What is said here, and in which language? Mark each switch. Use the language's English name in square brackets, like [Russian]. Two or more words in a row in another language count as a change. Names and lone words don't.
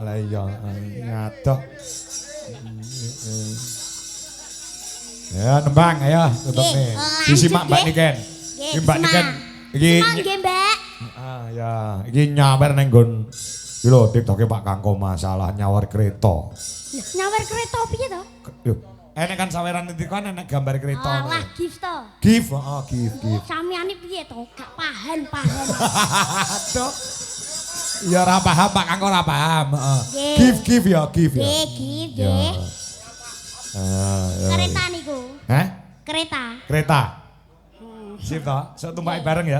[Javanese] Lah iya ngadoh. Ya nembang ayo tutupne. Disimak Mbak Niken. Iki Mbak Niken iki nggih Mbak ya iki nyawer ning nggon iki lho TikTok-e Pak Kangko masalah nyawer kereta. nyawer kereta piye to Yo, enek kan saweran itu kan enek gambar kereta. alah gift to Gift, oh gift. sampeyan piye to gak paham Aduh. Ya ora paham Pak Kangko ora paham, heeh. Nggih. Gift ya, gift ya. nggih gift Ya. nggih Ya. kereta niku Hah? kereta Kereta. Sip toh, sok tumpaki bareng ya.